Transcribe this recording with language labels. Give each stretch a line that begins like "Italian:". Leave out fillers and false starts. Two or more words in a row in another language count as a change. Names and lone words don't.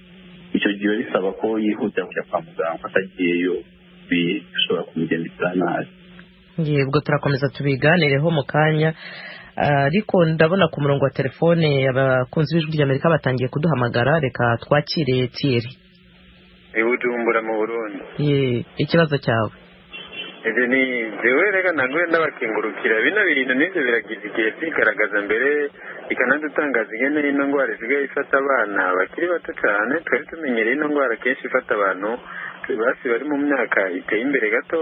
Kinyarwanda: Icyo gihe bisaba ko yihutira kujya kwa muganga, atagiyeyo bishobora kumugendekera nabi. Ubwo turakomeza tubiganireho mu kanya, ariko ndabona ku murongo wa telefone abakunzi b'ijwi ry'Amerika batangiye kuduhamagara. Reka twakire Thierry Bujumbura mu Burundi. Ikibazo cyawe?
Rundi: Ese ni jewe reka nagwe ndabakingurukira bino bintu n'ibyo biragize igihe bigaragaza mbere ikanadutangaza ingene ino ndwara isigaye ifata abana bakiri bato cyane. Twari tumenyereye ino ndwara kenshi ifata abantu basi bari mu myaka iteye imbere gato.